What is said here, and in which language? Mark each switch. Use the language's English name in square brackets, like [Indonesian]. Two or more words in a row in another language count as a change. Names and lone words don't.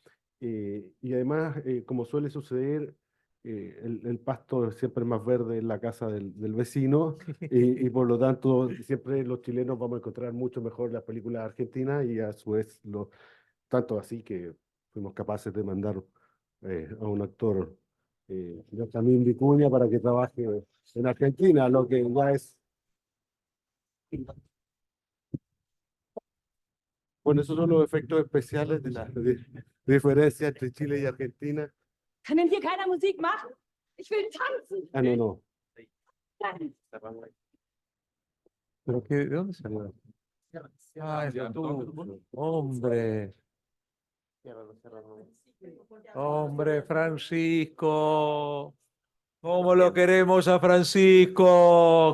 [Spanish] Y además, como suele suceder, el pasto siempre es más verde en la casa del vecino y por lo tanto siempre los chilenos vamos a encontrar mucho mejor las películas argentinas y a su vez, tanto así que fuimos capaces de mandar a un actor, Benjamín Vicuña, para que trabaje en Argentina, lo que ya es. Bueno, esos son los efectos especiales de la diferencia entre Chile y Argentina. [German] Kann denn hier keiner Musik machen? Ich will tanzen. [Spanish] Ah, no, no. [German] Nein. [Spanish] ¿Pero qué, de dónde salió? Ah, es tú. Hombre, hombre, Francisco. ¿Cómo lo queremos a Francisco?